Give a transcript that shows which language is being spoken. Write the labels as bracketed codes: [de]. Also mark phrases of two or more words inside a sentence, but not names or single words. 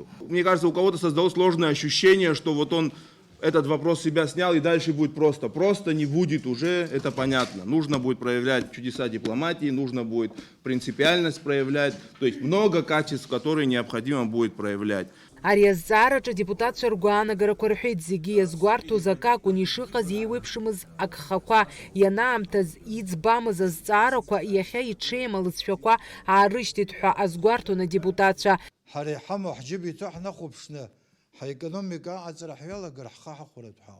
[ru] Мне кажется, у кого-то создалось сложное ощущение, что вот он этот вопрос себя снял и дальше будет просто. Просто не будет уже, это понятно. Нужно будет проявлять чудеса дипломатии, нужно будет принципиальность проявлять. То есть много качеств, которые необходимо будет проявлять. [ab] Ари азҵаараҿы адепутатцәа ргәаанагарақәа рҳәеит, зегьы иазгәарҭоз акакәын, ишыҟаз еиуеиԥшымыз агхақәа, ианаамҭаз иӡбамыз азҵаарақәа иахьа иҽеим алыҵшәақәа аарышьҭит ҳәа азгәарҭон адепутатцәа. Ҳара иҳамоу ҳџьыба иҭоу ҳнахәаԥшны ҳаекономика аҟаҵара ҳҩалагар ҳхы ҳахәаратә ҳауп.